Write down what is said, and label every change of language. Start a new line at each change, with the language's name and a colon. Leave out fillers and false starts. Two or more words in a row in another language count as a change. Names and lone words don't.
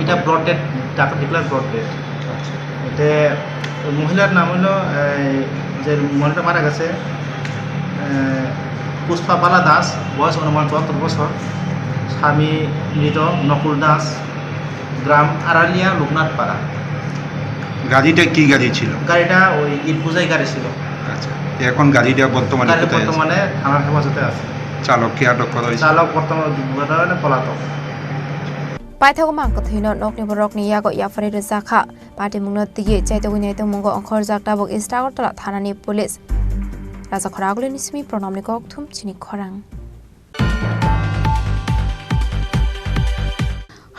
Bangla: এটা
English: brought dead doctor declare brought dead
Bangla: এতে মহিলার নাম হলো যে মহিলাটা মারা গেছে পুষ্পাবালা দাস বয়স অনুমান 74 বছর স্বামী মৃত নকুল দাস গ্রাম আরালিয়া লোকনাথ পাড়া গাড়িটা কি গাড়ি ছিল গাড়িটা ওই ইটবুঝাই গাড়ি ছিল আচ্ছা এখন গাড়িটা বর্তমানে থানার হেফাজতে আছে চালককে আটক করা হয়েছে চালক বর্তমানে পলাতক
Kok Borok: paithago mangka thino nokni borokni yago yafari rezakha pati mungno tigi chaitogui naito mungo onkhor jakta bok Agartala thanani police raja khoragule nismi pronamni kokthum Chini Khorang